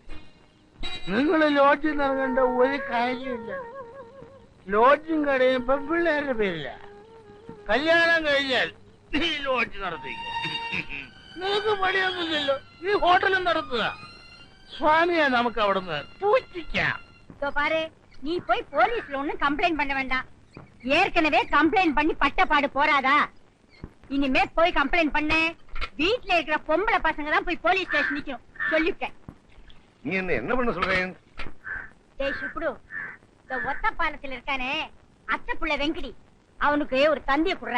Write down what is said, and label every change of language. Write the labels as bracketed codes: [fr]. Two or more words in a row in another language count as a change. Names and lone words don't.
[ml] നിങ്ങൾ ലോഡ്ജിൽ നിറങ്ങേണ്ട ഒരു കാര്യമില്ല. ലോഡ്ജും കടയും പെൺപിള്ളേരുടെ പേരില്ല. കല്യാണം കഴിഞ്ഞാൽ നീ ലോഡ്ജ് നടത്തിക്ക. നിനക്ക് പണിയൊന്നുമില്ലല്ലോ, നീ ഹോട്ടലും നടത്തുക. സ്വാമിയെ നമുക്ക് അവിടുന്ന് പൂജിക്കാം. [ta] நீ போய் போலீஸ்ல ஒண்ணும் கம்ப்ளைண்ட் பண்ண வேண்டாம். ஏற்கனவே கம்ப்ளைண்ட் பண்ணி பட்டப்பாடு போறாதா? இனிமே போய் கம்ப்ளைண்ட் பண்ண வீட்டுல இருக்கிற பொம்பளை பசங்க தான் போய் [en] police station [ta] நிக்கணும் சொல்லிட்டேன். நீ என்ன பண்ண சொல்றேன்? டேய் சுப்புடு, இந்த ஒத்த பாலத்துல இருக்கானே அத்தை புள்ள வெங்கடி, அவனுக்கு ஒரு தந்திய குடுறா.